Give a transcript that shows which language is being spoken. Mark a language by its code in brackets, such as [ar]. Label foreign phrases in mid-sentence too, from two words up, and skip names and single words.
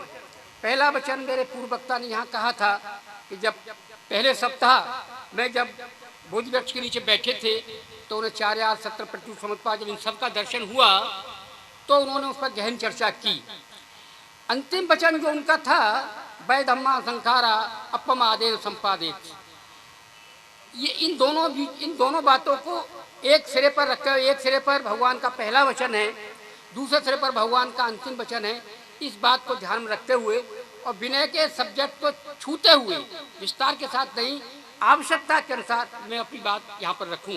[hi] पहला वचन मेरे पूर्व वक्ता ने यहाँ कहा था कि जब पहले सप्ताह में जब बोधि वृक्ष के नीचे बैठे थे तो उन्हें 4 17 प्रत्युत समुत्पाद, जब इन सबका दर्शन हुआ तो उन्होंने उस पर गहन चर्चा की। अंतिम वचन जो उनका था, [pi] वै धम्मा संखारा अपमादेन संपादित, [hi] ये इन दोनों बातों को एक सिरे पर रखते हुए, एक सिरे पर भगवान का पहला वचन है, दूसरे सिरे पर भगवान का अंतिम वचन है। इस बात को ध्यान में रखते हुए और विनय के सब्जेक्ट को छूते हुए, विस्तार के साथ नहीं, आवश्यकता के अनुसार मैं अपनी बात यहाँ पर रखूँगा।